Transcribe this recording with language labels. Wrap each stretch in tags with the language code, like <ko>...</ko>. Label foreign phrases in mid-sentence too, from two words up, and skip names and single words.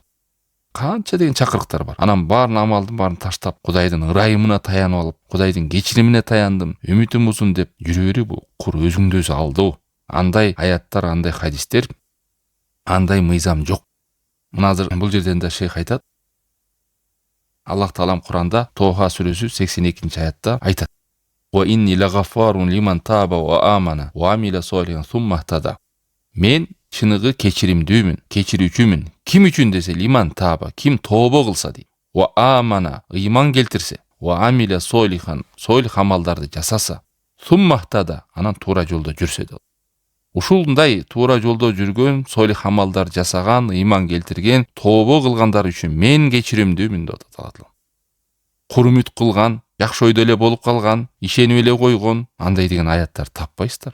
<ky>Канча деген чакырыктар бар. Анан баарын амалдын баарын таштап, Кудайдын ырайымына таянып алып, Кудайдын кечиримине таяндым, үмүтүм узун деп жүрө бери, бул кур өзүңдү өзү алдоо. Андай аяттар, андай хадистер, андай мыйзам жок. Мына азыр бул жерден да шейх айтат. Аллах Таалам Куранда Тоха сүрөсү 82 аятта айтат.</ky> <ar>وإني لغفار لمن تاب وآمن وعمل صالحا ثم اهتدى.</ar> <ky>Мен чыныгы кечиримдүүмүн, кечирүүчүмүн. Ким үчүн десе,</ky> <ar>لمن تاب,</ar> <ky>ким тообо кылса дейт.</ky> <ar>وآمن,</ar> <ky>ыйман келтирсе,</ky> <ar>وعمل صالحا,</ar> <ky>солих амалдарды жасаса,</ky> <ar>ثم اهتدى,</ar> <ky>анан туура жолдо жүрсө дейт. Ушундай туура жолдо жүргөн, солих амалдар жасаган, ыйман келтирген, тообо кылгандар үчүн мен кечиримдүүмүн деп атат. Курмут кылган, жакшы ойдо эле болуп калган, ишенип эле койгон, андай деген аяттар таппайсыздар.</ky>